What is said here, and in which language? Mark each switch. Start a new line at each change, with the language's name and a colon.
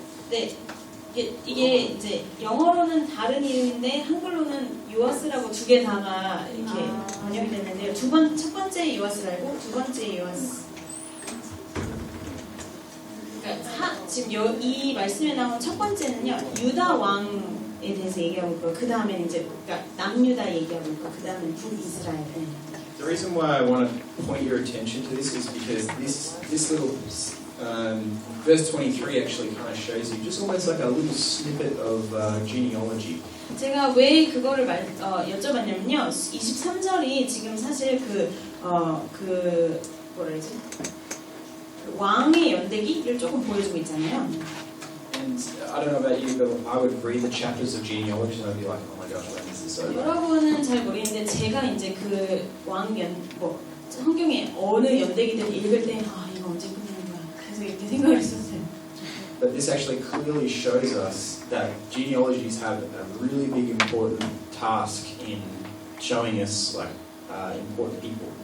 Korean: 네, 이게 이제 영어로는 다른 이름인데 한글로는 요아스라고 두 개 다가 이렇게 번역이 됐는데요. 첫 번째 요아스를 알고 두 번째 요아스. 그러니까 지금 이 말씀에 나온 첫 번째는요, 유다 왕에 대해서 얘기하고 있고, 그 다음에 이제 그러니까 남유다 얘기하고 있고, 그 다음에 북이스라엘.
English: The reason why I want to point your attention to this is because this little verse 23 actually kind of shows you just almost like a little snippet of genealogy.
Korean: 제가 왜 그거를 여쭤봤냐면요. 23절이 지금 사실 뭐라 그러지? 그 왕의 연대기를 조금 보여주고 있잖아요.
English: And I don't know about you, but I would read the chapters of genealogy and I'd be like, oh my gosh, when is this over?
Korean: 여러분은 잘 모르겠는데 제가 이제 그 성경의 어느 연대기들 읽을 때 이거 언제 끝나는 거야? 계속 이렇게 생각을 했었어요.
English: But this actually clearly shows us that genealogies have a really big important task in showing us like important people.